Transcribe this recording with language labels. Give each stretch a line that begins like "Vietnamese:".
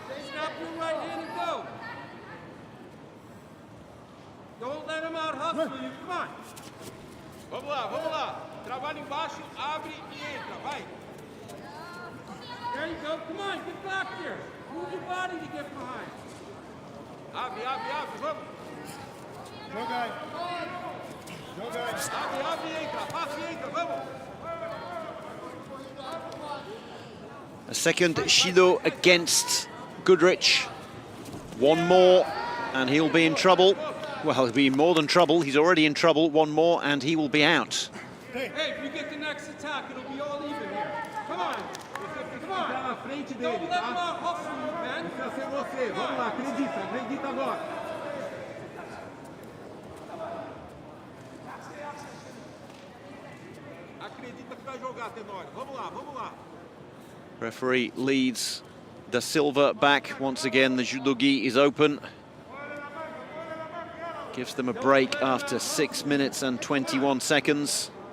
English: Snap your right hand and go. Don't let him out hustle you. Come on.
Portuguese: Vamos lá. Trabalha embaixo, abre e entra, vai.
English: There you go. Come on, get back there. Move your body to get behind.
Portuguese: Abre, vamos. Joga aí. Abre e entra, passa e entra, vamos.
English: A second shido against Goodrich. One more and he'll be in trouble. Well, he'll be in more than trouble. He's already in trouble. One more and he will be out. Hey, if you get the next attack, it'll be all even here. Come on.
Portuguese: Na frente dele,
English: Don't let him
Portuguese: tá?
English: out hustle you, man.
Portuguese: Precisa ser você. Vamos lá, acredita agora. Acredita que vai jogar, Tenório. Vamos lá.
English: Referee leads Da Silva back. Once again, the judogi is open. Gives them a break after 6 minutes and 21 seconds.